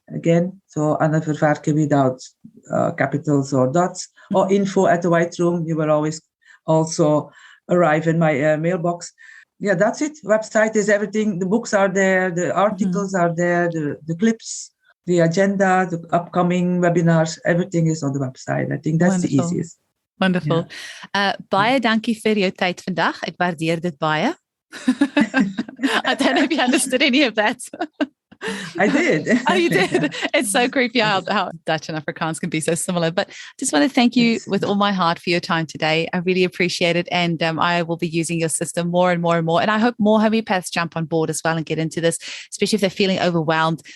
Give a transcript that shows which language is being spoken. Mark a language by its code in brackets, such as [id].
[en] Again, so Anne Vervarcke without capitals or dots, or info@thewhiteroom. You will always also arrive in my mailbox. Yeah, that's it. Website is everything. The books are there. The articles are there. The clips, the agenda, the upcoming webinars, everything is on the website. I think that's the easiest. Wonderful. [af] Baie dankie vir jou tyd vandag. Ek waardeer dit baie. [en] I don't know if you understood any of that. I did. Oh, you did. It's so creepy how Dutch and Afrikaans can be so similar. But just want to thank you with all my heart for your time today. I really appreciate it. And I will be using your system more and more and more. And I hope more homeopaths jump on board as well and get into this, especially if they're feeling overwhelmed.